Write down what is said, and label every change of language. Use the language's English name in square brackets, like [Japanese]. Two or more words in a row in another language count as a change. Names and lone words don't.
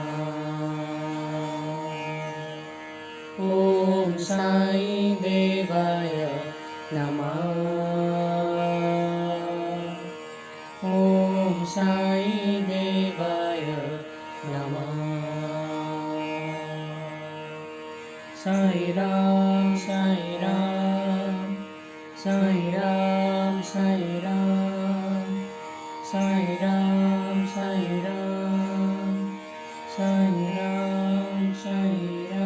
[Sanskrit] ओम साईं देवाय नमः। ओम साईं देवाय नमः। साईं राम साईं राम साईं राम साईं राम साईं राम साईं राम साई राम साई